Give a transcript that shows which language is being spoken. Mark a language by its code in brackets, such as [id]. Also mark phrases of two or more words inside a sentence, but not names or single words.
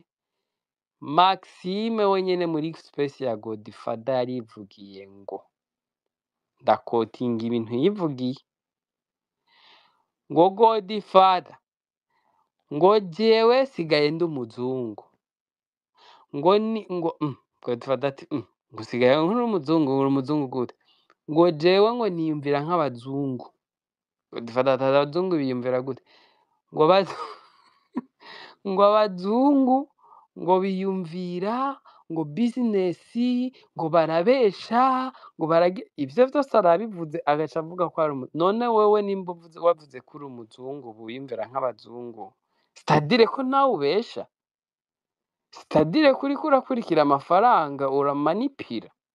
[rn] Maxime wenyene muri space ya Godfather yarivugiye ngo ndakotinga ibintu yivugiye ngo Godfather ngo jewe sigaye ndi umuzungu ngo Godfather ati ngo sigaye nkuri umuzungu uri umuzungu gute ngo jewe ngo niyumvira nk'abazungu. Godfather ati abazungu biyumvira gute ngo ngo abazungu ngo biyumvira ngo business ngo barabesha ngo ivyo vyose arabivuze agaca avuga ko ari none wewe nimba wavuze ko uri umuzungu wiyumvira nk'abazungu sitadire ko nawe ubesha, sitadire ko uriko urakurikira amafaranga uramanipira.